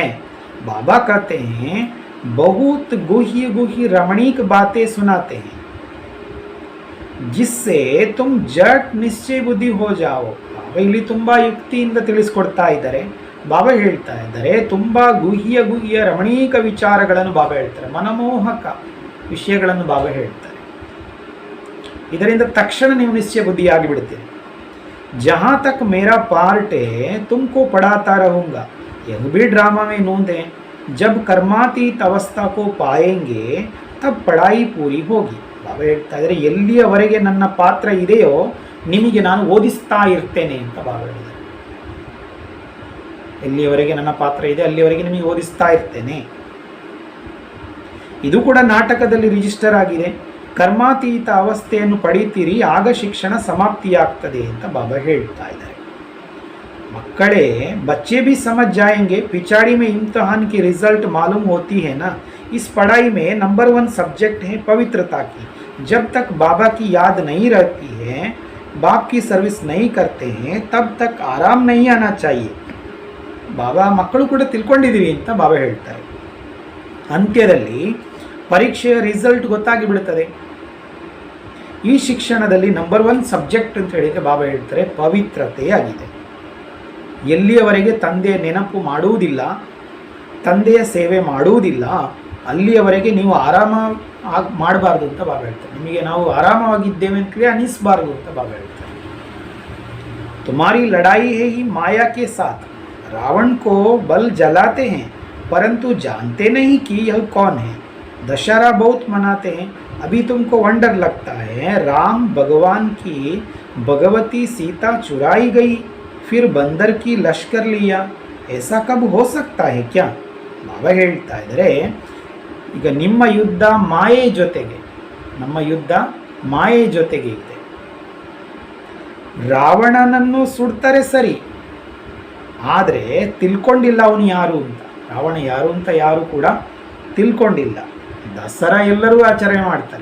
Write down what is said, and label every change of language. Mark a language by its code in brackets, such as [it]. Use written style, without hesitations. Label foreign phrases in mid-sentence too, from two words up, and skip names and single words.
[hi] बाबा कहते हैं बहुत गुही रमणीक बातें सुनाते हैं जिससे तुम जट निश्चय बुद्धि हो जाओ. [kn] ಬಾಬಾ ಇಲ್ಲಿ ತುಂಬ ಯುಕ್ತಿಯಿಂದ ತಿಳಿಸ್ಕೊಡ್ತಾ ಇದ್ದಾರೆ. ಬಾಬಾ ಹೇಳ್ತಾ ಇದ್ದಾರೆ ತುಂಬ ಗುಹ್ಯ ರಮಣೀಕ ವಿಚಾರಗಳನ್ನು ಬಾಬಾ ಹೇಳ್ತಾರೆ, ಮನಮೋಹಕ ವಿಷಯಗಳನ್ನು ಬಾಬಾ ಹೇಳ್ತಾರೆ. ಇದರಿಂದ ತಕ್ಷಣ ನೀವು ನಿಶ್ಚಯ ಬುದ್ಧಿಯಾಗಿ ಬಿಡ್ತೀರಿ. [hi] जहाँ तक मेरा पार्ट है तुमको पढ़ाता रहूँगा. यह भी ड्रामा में नोंद है। जब कर्मातीत अवस्था को पाएंगे तब पढ़ाई पूरी होगी. [kn] ಬಾಬಾ ಹೇಳ್ತಾ ಇದ್ದಾರೆ, ಎಲ್ಲಿಯವರೆಗೆ ನನ್ನ ಪಾತ್ರ ಇದೆಯೋ ನಿಮಗೆ ನಾನು ಓದಿಸ್ತಾ ಇರ್ತೇನೆ ಅಂತ ಬಾಬಾ ಹೇಳಿದ್ದಾರೆ. ಎಲ್ಲಿಯವರೆಗೆ ನನ್ನ ಪಾತ್ರ ಇದೆ ಅಲ್ಲಿಯವರೆಗೆ ನಿಮಗೆ ಓದಿಸ್ತಾ ಇರ್ತೇನೆ. ಇದು ಕೂಡ ನಾಟಕದಲ್ಲಿ ರಿಜಿಸ್ಟರ್ ಆಗಿದೆ. ಕರ್ಮಾತೀತ ಅವಸ್ಥೆಯನ್ನು ಪಡೀತೀರಿ, ಆಗ ಶಿಕ್ಷಣ ಸಮಾಪ್ತಿಯಾಗ್ತದೆ ಅಂತ ಬಾಬಾ ಹೇಳ್ತಾ ಇದ್ದಾರೆ. [hi] मक्कड़े बच्चे भी समझ जाएंगे, पिछाड़ी में इम्तिहान की रिजल्ट मालूम होती है ना. इस पढ़ाई में नंबर 1 सब्जेक्ट है पवित्रता की. जब तक बाबा की याद नहीं रहती है, बाप की सर्विस नहीं करते हैं, तब तक आराम नहीं आना चाहिए. [kn] ಬಾಬಾ ಮಕ್ಕಳು ಕೂಡ ತಿಳ್ಕೊಂಡಿದ್ದೀವಿ ಅಂತ ಬಾಬಾ ಹೇಳ್ತಾರೆ. ಅಂತ್ಯದಲ್ಲಿ ಪರೀಕ್ಷೆಯ ರಿಸಲ್ಟ್ ಗೊತ್ತಾಗಿ ಬಿಡುತ್ತದೆ. ಈ ಶಿಕ್ಷಣದಲ್ಲಿ ನಂಬರ್ 1 ಸಬ್ಜೆಕ್ಟ್ ಅಂತ ಹೇಳಿದರೆ ಬಾಬಾ ಹೇಳ್ತಾರೆ ಪವಿತ್ರತೆ ಆಗಿದೆ. ಎಲ್ಲಿಯವರೆಗೆ ತಂದೆಯ ನೆನಪು ಮಾಡುವುದಿಲ್ಲ, ತಂದೆಯ ಸೇವೆ ಮಾಡುವುದಿಲ್ಲ, ಅಲ್ಲಿಯವರೆಗೆ ನೀವು ಆರಾಮ ಮಾಡಬಾರ್ದು ಅಂತ ಬಾಬಾ ಹೇಳ್ತಾರೆ. ನಿಮಗೆ ನಾವು ಆರಾಮವಾಗಿದ್ದೇವೆ ಅಂತಲೇ ಅನಿಸಬಾರ್ದು ಅಂತ ಬಾಬಾ ಹೇಳ್ತಾರೆ. [hi] तुम्हारी लड़ाई है ही माया के साथ. रावण को बल जलाते हैं परंतु जानते नहीं कि यह कौन है. दशहरा बहुत मनाते हैं, अभी तुमको वंडर लगता है राम भगवान की भगवती सीता चुराई गई, फिर बंदर की लश्कर लिया. ऐसा कब हो सकता है क्या. [kn] ಬಾಬಾ ಹೇಳ್ತಾ ಇದ್ದಾರೆ, ಈಗ ನಿಮ್ಮ ಯುದ್ಧ ಮಾಯೆ ಜೊತೆಗೆ, ನಮ್ಮ ಯುದ್ಧ ಮಾಯೆ ಜೊತೆಗೆ ಇದೆ. ರಾವಣನನ್ನು ಸುಡ್ತಾರೆ ಸರಿ, ಆದರೆ ತಿಳ್ಕೊಂಡಿಲ್ಲ ಅವನು ಯಾರು ಅಂತ. ರಾವಣ ಯಾರು ಅಂತ ಯಾರು ಕೂಡ ತಿಳ್ಕೊಂಡಿಲ್ಲ. ದಸರಾ ಎಲ್ಲರೂ ಆಚರಣೆ ಮಾಡ್ತಾರೆ.